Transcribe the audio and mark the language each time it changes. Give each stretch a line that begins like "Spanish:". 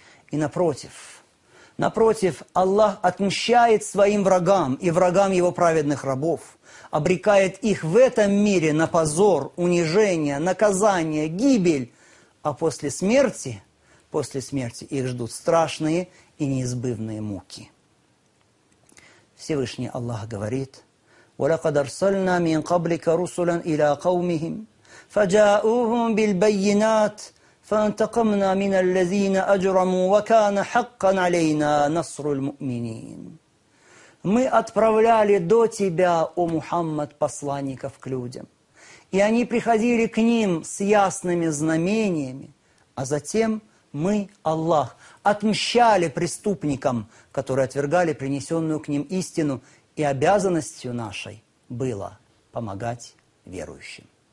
Russian: И напротив, Аллах отмщает своим врагам и врагам его праведных рабов, обрекает их в этом мире на позор, унижение, наказание, гибель, а после смерти их ждут страшные и неизбывные муки. Всевышний Аллах говорит:
Arabic: ولقد أرسلنا من قبلك رسلا إلى قومهم فجاءوهم بالبينات فانتقمنا من الذين أجرموا وكان حقا علينا نصر المؤمنين.
Russian: Мы отправляли до тебя, о Мухаммад, посланников к людям. И они приходили к ним с ясными знамениями, а затем мы, Аллах, отмщали преступникам, которые отвергали принесенную к ним истину, и обязанностью нашей было помогать верующим.